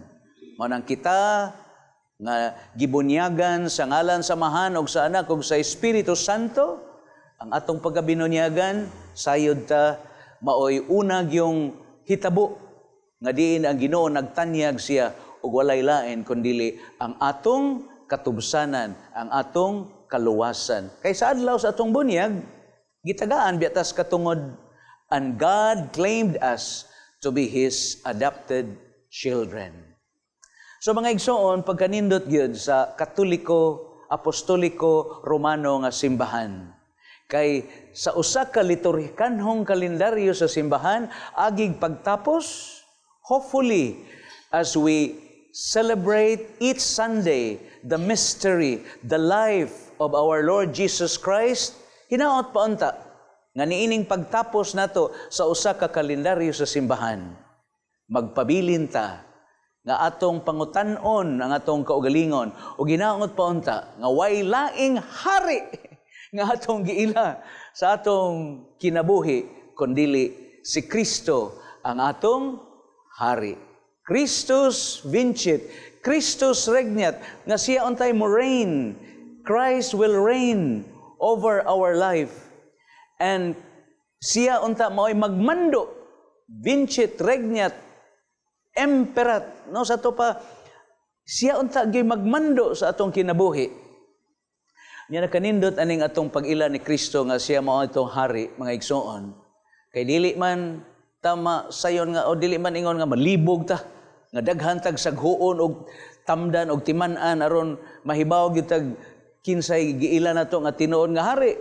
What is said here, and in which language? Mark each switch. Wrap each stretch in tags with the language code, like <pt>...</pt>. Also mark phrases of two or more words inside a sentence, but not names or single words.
<ceb>Manang kita nga gibunyagan sa ngalan samahan og sa Anak ug sa Espiritu Santo, ang atong pagkabinunyagan sayod ta maoy unag yung hitabo nga diin ang Ginoo nagtanyag siya ug walay lain kundi ang atong katubsanan, ang atong kaluwasan. Kay sa adlaw sa atong bunyag gitagaan biatas katungod,</ceb> <en>and God claimed us to be His adopted children.</en> <ceb>So mga igsoon, pagkanindot gyud sa Katoliko, Apostoliko, Romano nga simbahan. Kay sa usa ka liturhikanhong kalendaryo sa simbahan, agig pagtapos,</ceb> <en>hopefully, as we celebrate each Sunday the mystery, the life of our Lord Jesus Christ,</en> <ceb>hinaot pa unta nga niining pagtapos nato sa usa ka kalendaryo sa simbahan. Magpabilin ta nga atong pangutan-on ang atong kaugalingon o ginaot pa unta nga way laing hari nga atong giila sa atong kinabuhi kundili si Kristo ang atong hari.</ceb> <la>Christus vincit, Christus regnat,</la> <ceb>nga siya untay mo reign.</ceb> <en>Christ will reign over our life.</en> <ceb>And siya unta mao'y magmando,</ceb> <la>vincit, regnat, emperat,</la> <ceb>no, sa to pa, siya unta gyud magmando sa atong kinabuhi. Nya nakanindot aning atong pag-ila ni Kristo nga siya mao itong hari, mga igsoon. Kay dili man tama sayon nga o dili man ingon nga malibog ta, nga daghan tag saghuon og tamdan og timan-an aron mahibaw gyud tag kinsay giila nato nga tinuod nga hari.</ceb>